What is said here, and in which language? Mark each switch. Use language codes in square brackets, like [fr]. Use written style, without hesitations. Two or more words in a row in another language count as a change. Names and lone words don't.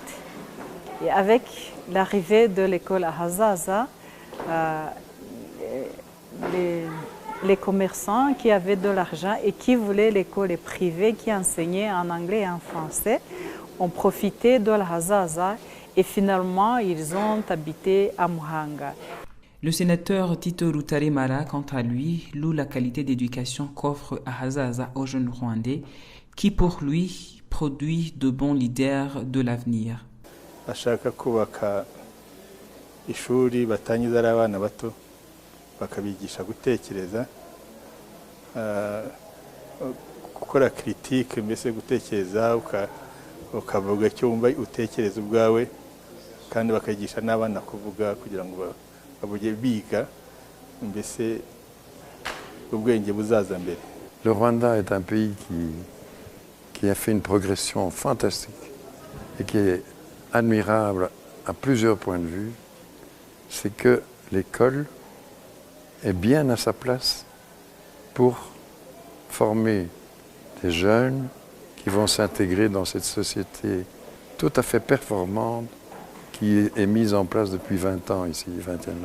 [fr] Et avec l'arrivée de l'école Ahazaza, les commerçants qui avaient de l'argent et qui voulaient l'école privée qui enseignait en anglais et en français ont profité de la Hazaza et finalement ils ont habité à Muhanga. Le sénateur Tito Rutarimara, quant à lui, loue la qualité d'éducation qu'offre Ahazaza aux jeunes Rwandais, qui pour lui produit de bons leaders de l'avenir. [rw] Bashaka kubaka ishuri batangiza ari abana bato bakabigisha gutekereza, gukora critique, mbese gutekereza ukavuga icyo wumva utekereza ubwawe, kandi bakagisha n'abana kuvuga kugira ngo babuge biga mbese ubwenge buzaza mbere. [fr] Le Rwanda est un pays qui a fait une progression fantastique et qui est admirable à plusieurs points de vue. C'est que l'école est bien à sa place pour former des jeunes qui vont s'intégrer dans cette société tout à fait performante qui est mise en place depuis 20 ans ici, 21 ans.